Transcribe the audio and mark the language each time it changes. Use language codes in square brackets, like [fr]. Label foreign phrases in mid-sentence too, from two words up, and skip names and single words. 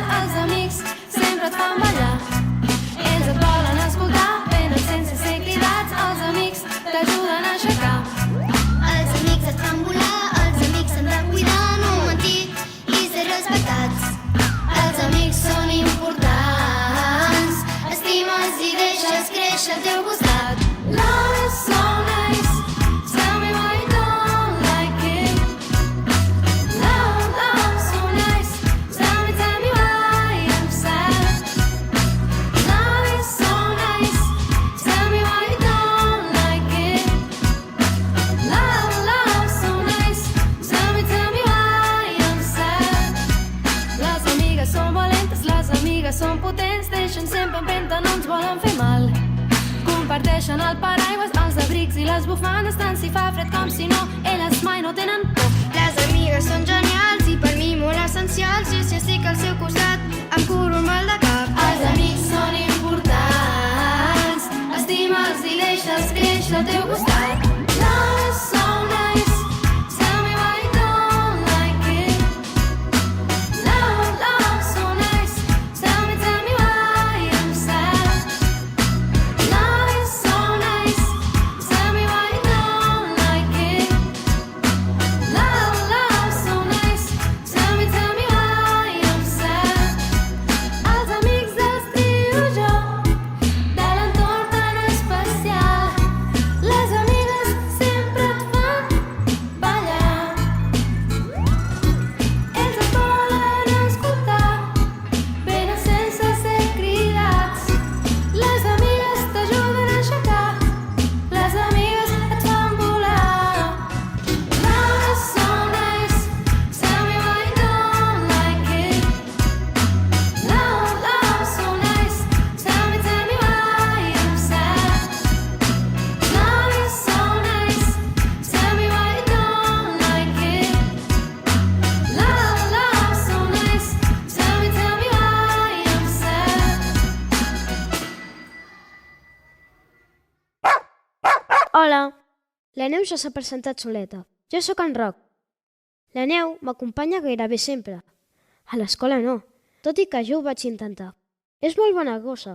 [ca] Els amics sempre et fan ballar. Ells et volen escoltar, venen sense ser cridats. Els amics t'ajuden a aixecar. Els amics et fan volar, els amics s'han de cuidar, no mentir i ser respectats. Els amics són importants. Estima'ls i deixa'ls créixer al teu costat. [en] Love is so nice. Tell me why you don't like it. Love so nice. Tell me why I'm sad. Love is so nice. Tell me why you don't like it. Love so nice. Tell me why I'm sad. [ca] Les amigues són valentes, les amigues són potents, deixen sempre empenta, no ens volen fer mal. Comparteixen el paraigües, els abrics i les bufandes, tant si fa fred com si no, elles mai no tenen por. Les amigues són genials i per mi molt essencials. Jo si estic al seu costat em curo el mal de cap. Els amics són importants. Estima'ls i deixa'ls créixer al teu costat. [en] Love is so nice. Tell me why you don't like it. Love so nice. Tell me why I'm sad. Love is so nice. Tell me why you don't like it. Love so nice. Tell me why I'm sad. [ca] Els amics els trio jo, de l'entorn tan especial. Les amigues sempre et fan ballar. Ells et volen escoltar, venen sense ser cridats. Les amigues t'ajuden a aixecar, les amigues et fan volar. [en] Love is so nice. Tell me why you don't like it. Love so nice. Tell me why I'm sad. Love is so nice. Tell me why you don't like it. Love so nice. Tell me why I'm sad. [ca] Hola, la Neu ja s'ha presentat soleta. Jo sóc en Roc. La Neu m'acompanya gairebé sempre. A l'escola no, tot i que jo ho vaig intentar. És molt bona gossa.